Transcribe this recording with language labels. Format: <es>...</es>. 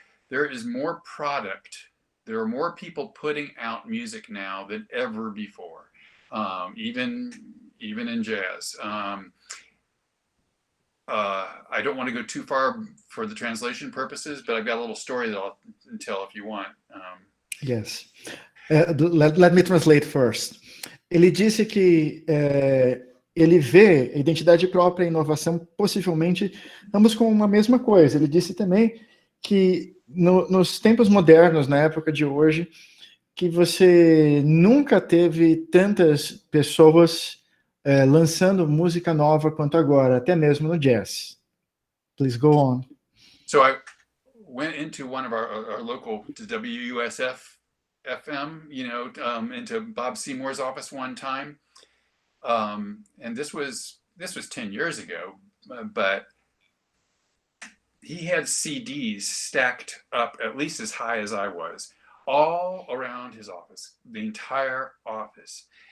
<en>There is more product. There are more people putting out music now than ever before, even in jazz. I don't want to go too far for the translation purposes, but I've got a little story that I'll tell if you want. Yes. Let me translate first.</en> <pt>Ele disse que ele vê a identidade própria e a inovação possivelmente ambos com uma mesma coisa. Ele disse também que nos tempos modernos, na época de hoje, que você nunca teve tantas pessoas lançando música nova quanto agora, até mesmo no jazz.</pt> <en>Please go on. So I went into one of our local WUSF FM, into Bob Seymour's office one time. And this was 10 years ago, but he had CDs stacked up at least as high as I was, all around his office, the entire office.</en>